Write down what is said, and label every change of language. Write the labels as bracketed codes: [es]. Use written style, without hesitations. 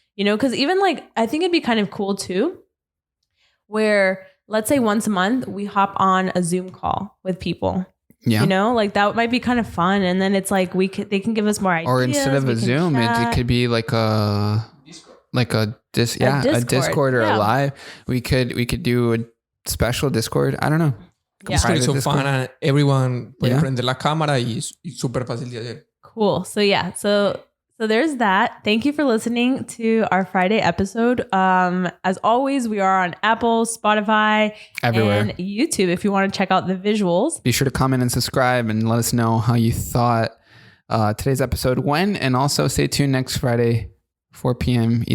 [en] You know, because even like, I think it'd be kind of cool too, where let's say once a month we hop on a Zoom call with people. Yeah. You know, like that might be kind of fun. And then it's like they can give us more ideas. Or instead of a Zoom, it could be like a Discord or a live. We could do a special Discord. I don't know. Yeah. It's so fun, and everyone [es] puede prender la cámara y es súper fácil de hacer. [en] Cool. So yeah, so there's that. Thank you for listening to our Friday episode. As always, we are on Apple, Spotify, everywhere, and YouTube if you want to check out the visuals. Be sure to comment and subscribe and let us know how you thought today's episode went. And also stay tuned next Friday, 4 p.m.